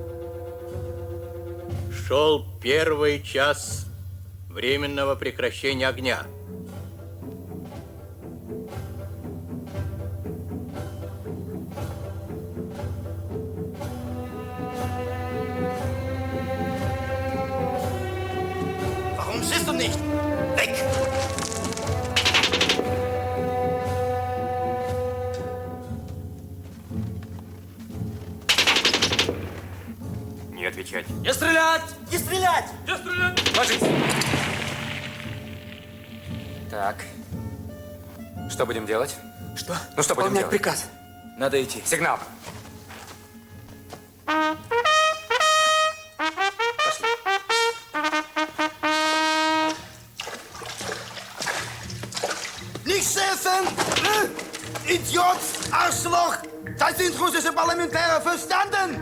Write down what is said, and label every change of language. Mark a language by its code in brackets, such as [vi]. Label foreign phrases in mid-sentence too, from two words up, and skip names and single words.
[ru] Шел 1-й час временного прекращения огня. [de] Warum schießt du nicht? Weg! [ru] Не отвечать. Не стрелять! Не стрелять! Не стрелять! Ложись! Так. Что будем делать? Что? Ну что будем Выполнять делать? приказ. Надо идти. Сигнал. [de] Nicht schießen! Idiot! Arschloch! Das sind russische Parlamentäre, verstanden?